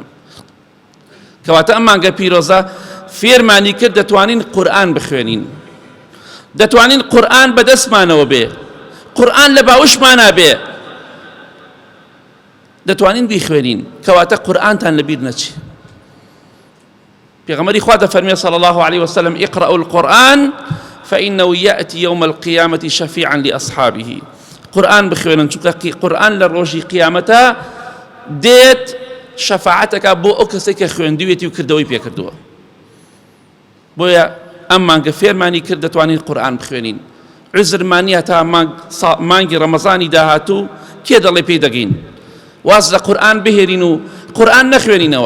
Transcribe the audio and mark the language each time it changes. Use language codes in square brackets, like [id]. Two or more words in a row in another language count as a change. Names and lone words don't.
[ckb] کەواتە ئەم مانگە پیرۆزە فێرمانی کرد دەتوانین قورئان بخوێنین، دەتوانین قورئان بەدەستمانەوە بێ، قورئان لە باوشمانە بێ، دەتوانین بیخوێنین کەواتە قورئانتان لەبیر نەچێ. پێغەمبەری خوا دەفەرمێ [ar] صلی الله عليه وسلم اقرأوا القرآن فإنه يأتي يوم القيامة شفيعا لأصحابه. [ckb] قورئان بخوێنن چونکە قورئان لە ڕۆژی قیامەتە دێت شەفاعەتەکە بۆ ئەو کەسێک کە خوێندوێتی و کردەوەی پێکردووە. بۆیە ئەم مانگە فێرمانی کرد دەتوانین قورئان بخوێنین. عوزرمانیە تا مانگی ڕەمەزانی داهاتوو کێ دەڵێ پێی دەگەین واز لە قورئان بهێرین و قورئان نەخوێنینەوە.